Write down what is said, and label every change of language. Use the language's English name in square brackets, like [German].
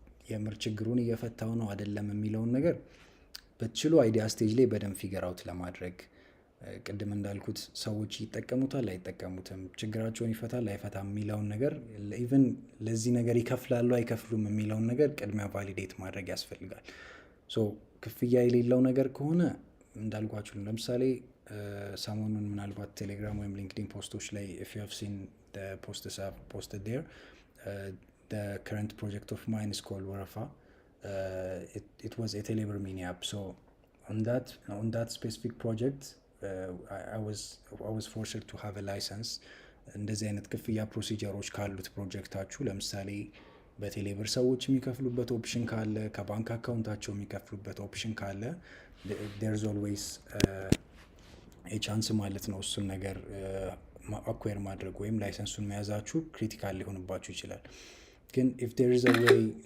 [Amharic] የምር ችግሩን እየፈታው ነው አይደለም የሚለውን ነገር በትችሉ አይዲያ ስቴጅ ላይ በደንብ ፊገር አውት ለማድረግ ቅድም እንዳልኩት ሰዎች ይጠቀሙታል አይጠቀሙትም፣ ችግራቸውን ይፈታል አይፈታም የሚለውን ነገር ኢቭን ለዚህ ነገር ይከፍላሉ አይከፍሉም የሚለውን ነገር ቅድሚያ ቫሊዴት ማድረግ ያስፈልጋል። ሶ ክፍያ የሌለው ነገር ከሆነ እንዳልኳችሁ ለምሳሌ ሰሞኑን ምናልባት ቴሌግራም ወይም ሊንክዲን ፖስቶች ላይ [English] if you have seen the posts I've posted there, the current project of mine is called Warafa. It was a Telebir mini app. So on that specific project I was forced to have a license. [Amharic] እንደዚህ አይነት ክፍያ ፕሮሲጀሮች ካሉት ፕሮጀክታችሁ ለምሳሌ በቴሌብር ሰዎች የሚከፍሉበት ኦፕሽን ካለ፣ ከባንክ አካውንታቸው የሚከፍሉበት ኦፕሽን ካለ [English] there's always a chance [Amharic] ማለት ነው እሱን ነገር አኩዌር ማድረግ ወይም ላይሰንሱን መያዛችሁ ክሪቲካል ሊሆንባችሁ ይችላል። ግን [English] if there is a way